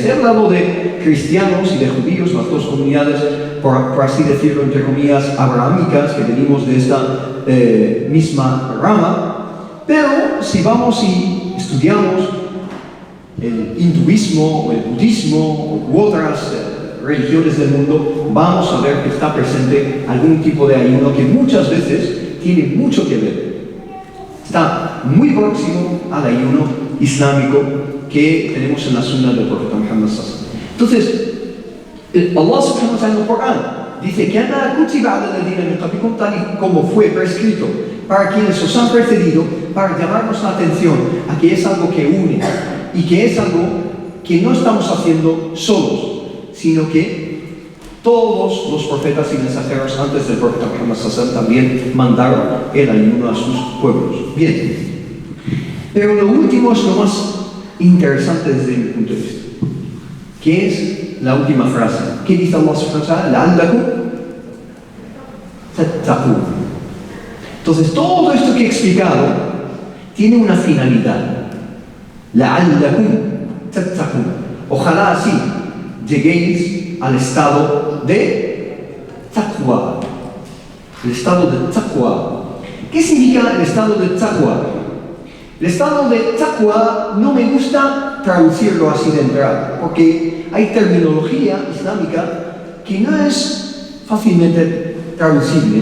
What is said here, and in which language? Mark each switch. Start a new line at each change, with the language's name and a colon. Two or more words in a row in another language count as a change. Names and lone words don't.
Spanish: He hablado de cristianos y de judíos, las dos comunidades, por así decirlo, entre comillas, abrahámicas, que venimos de esta misma rama, pero si vamos y estudiamos el hinduismo o el budismo u otras religiones del mundo, vamos a ver que está presente algún tipo de ayuno que muchas veces tiene mucho que ver. Está muy próximo al ayuno islámico que tenemos en la sunna del profeta Muhammad
Arabic: صلى الله عليه وسلم.
Spanish: Entonces, Allah
Arabic: سبحانه وتعالى
Spanish: en el Corán dice que
Arabic: أن كتب على الذين من قبلكم,
Spanish: tal y como fue prescrito para quienes os han precedido, para llamarnos la atención a que es algo que une y que es algo que no estamos haciendo solos, sino que todos los profetas y mensajeros antes del profeta Muhammad
Arabic: صلى الله عليه وسلم
Spanish: también mandaron el ayuno a sus pueblos. Bien, Pero lo último es lo más interesante desde mi punto de vista, que es la última frase. ¿Qué dice Allah
Arabic: سبحانه وتعالى? لعلكم تتقون.
Spanish: Entonces, todo esto que he explicado tiene una finalidad.
Arabic: لعلكم تتقون.
Spanish: Ojalá así lleguéis al estado de taqwa. El estado de taqwa. ¿Qué significa el estado de taqwa? El estado de taqwa no me gusta traducirlo así de entrada, porque hay terminología islámica que no es fácilmente traducible.